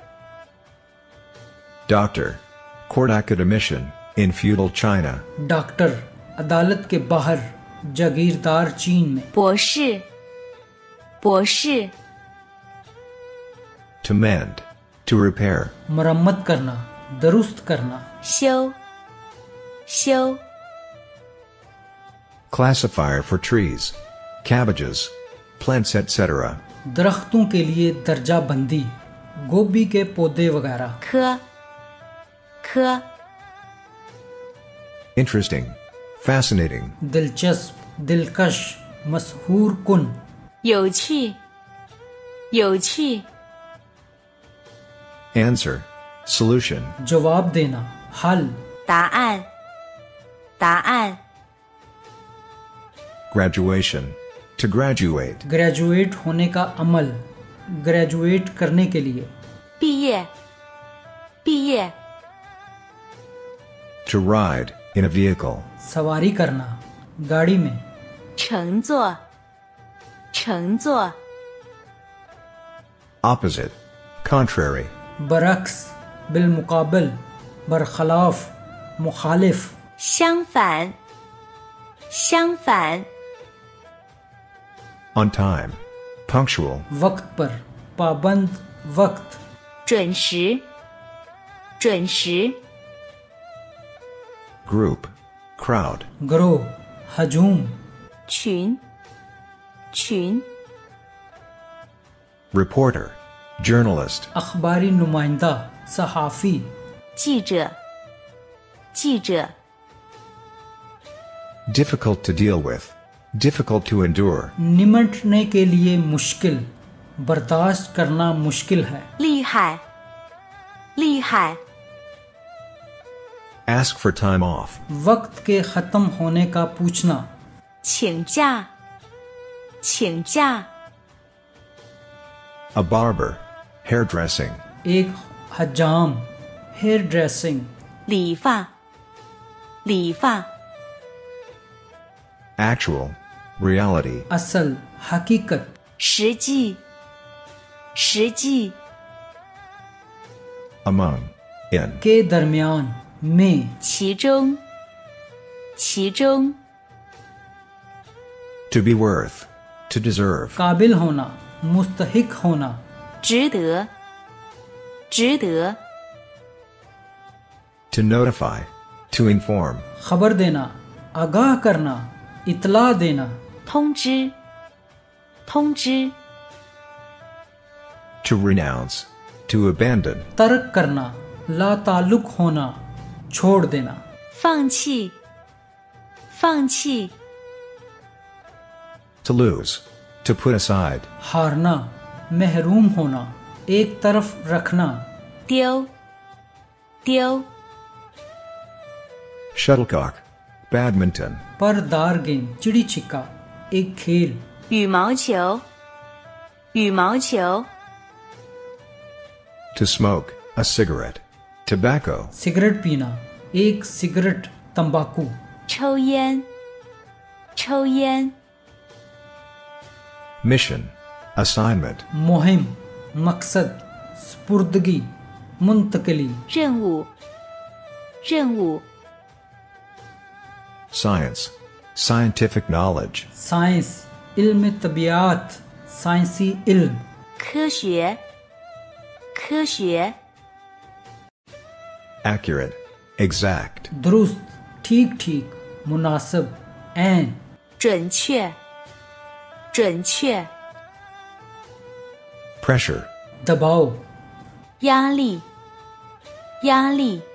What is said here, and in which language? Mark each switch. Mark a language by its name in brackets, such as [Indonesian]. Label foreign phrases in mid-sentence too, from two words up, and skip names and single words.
[English] doctor, court academician, in feudal China, [Urdu] ڈاکٹر، عدالت کے باہر، جاگیردار چین میں, [Chinese] 博士博士 [English] to mend, to repair, [Urdu] مرمت کرنا، درست کرنا, [Chinese] 修修 [English] classifier for trees, cabbages, plants, etc., [Urdu] درختوں کے لیے درجہ بندی، گوبھی کے پودے وغیرہ. [Chinese] 科，科， [English] Interesting. Fascinating. [Urdu] دلچسپ، دلکش، مشہور کن. [Chinese] 有趣，有趣， [English] Answer. Solution. [Urdu] جواب دینا، حل. [Chinese] 答案，答案， [English] Graduation. To graduate. [Urdu] گریجویٹ ہونے کا عمل، گریجویٹ کرنے کے لیے. [Chinese] 毕业，毕业， [English] To ride. In a vehicle. [Urdu] سواری کرنا، گاڑی میں. [Chinese] 乘坐，乘坐， [English] Opposite. Contrary. [Urdu] برعکس، بالمقابل، برخلاف، مخالف. [Chinese] 相反，相反， [English] On time. Punctual. [Urdu] وقت پر، پابند وقت. [Chinese] 准时，准时， [English] Group. Crowd. [Urdu] گروہ، ہجوم. [Chinese] 群，群， [English] Reporter. Journalist. [Urdu] اخباری نمائندہ، صحافی. [Chinese] 记者，记者， [English] Difficult to deal with. Difficult to endure. [Urdu] نمٹنے کے لیے مشکل، برداشت کرنا مشکل ہے. [Chinese] 厉害，厉害， [English] Ask for time off. [Urdu] وقت کے ختم ہونے کا پوچھنا. [Chinese] 请假，请假， [English] A barber. Hairdressing. [Urdu] ایک حجام, [English] hair dressing. [Chinese] 理发，理发， [English] Actual. Reality. [Urdu] اصل، حقیقت. [Chinese] 实际，实际， [English] Among. In. [Urdu] کے درمیان، میں. [Chinese] 其中，其中， [English] To be worth. To deserve. [Urdu] قابل ہونا، مستحق ہونا. [Chinese] 值得，值得， [English] To notify. To inform. [Urdu] خبر دینا، آگاہ کرنا، اطلاع دینا. [Chinese] 通知，通知， [English] To renounce. To abandon. [Urdu] ترک کرنا، لا تعلق ہونا، چھوڑ دینا. [Chinese] 放弃，放弃， [English] To lose. To put aside. [Urdu] ہارنا، محروم ہونا، ایک طرف رکھنا. [Chinese] 丢，丢， [English] Shuttlecock. Badminton. [Urdu] پردار گیند، چڑی چھکا، ایک کھیل. [Chinese] 羽毛球，羽毛球， [English] To smoke. A cigarette. Tobacco. [Urdu] سگریٹ پینا، ایک سگریٹ، تمباکو. [Chinese] 抽烟，抽烟， [English] Mission. Assignment. [Urdu] مہم، مقصد، سپردگی، منتقلی. [Chinese] 任务，任务， [English] Science. Scientific knowledge. [Urdu] سائنس، علم طبیعیات، سائنسی علم. [Chinese] 科学，科学， [English] Accurate. Exact. [Urdu] درست، ٹھیک ٹھیک، مناسب، عین. [Chinese] 准确，准确， [English] Pressure. [Urdu] دباؤ, [Chinese] 压力，压力，